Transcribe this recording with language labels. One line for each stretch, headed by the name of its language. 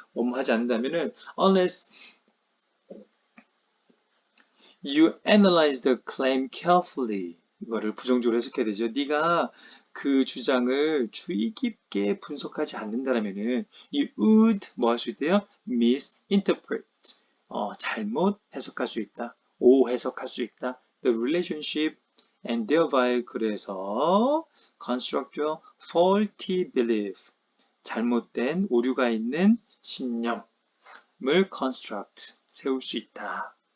Korean: 뭐뭐 하지 않는다면은
English: unless you analyze the claim carefully
Korean: 이거를 부정적으로 해석해야 되죠. 네가 그 주장을 주의 깊게 분석하지 않는다면은 이 would 뭐 할 수 있대요? misinterpret 잘못 해석할 수 있다. 오해석할 수 있다.
English: The relationship and thereby 그래서 construct a faulty belief.
Korean: 잘못된 오류가 있는 신념을 construct, 세울 수 있다.